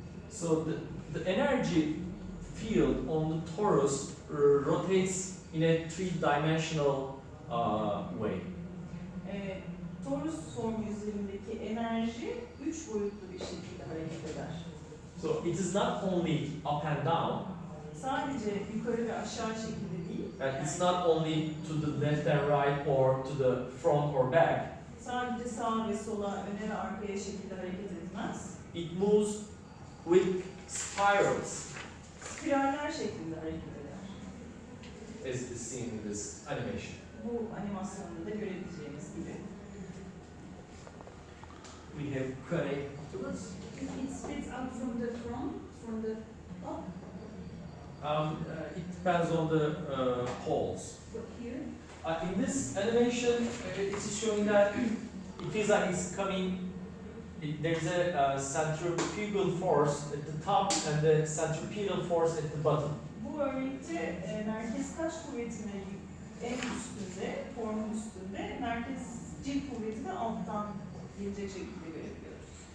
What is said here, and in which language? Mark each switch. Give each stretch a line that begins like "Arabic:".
English: So the energy field on the torus rotates in a three-dimensional way.
Turkish: Torus formu üzerindeki enerji üç boyutlu bir şekilde hareket eder.
English: So it is not only up and down.
Turkish: Sadece yukarı ve aşağı şekilde değil.
English: And it's not only to the left and right or to the front or back.
Turkish: Sadece sağa ve sola, öne ve arkaya şekilde hareket etmez.
English: It moves with spirals.
Turkish: spiraller şeklinde hareket eder.
English: As is seen in this animation.
Turkish: Bu animasyonda da görebileceğimiz gibi.
English: We have Q&A afterwards. It splits out from the front, from the top, It depends on the poles. but here. In this animation, it is showing that Hvezda is coming. There's a centrifugal force at the top and the centripetal force at the bottom.
Turkish: Bu örnekte merkez kaç kuvvetine en üstünde, formun üstünde, merkezcil kuvveti de alttan gelecek şekilde görebiliyoruz.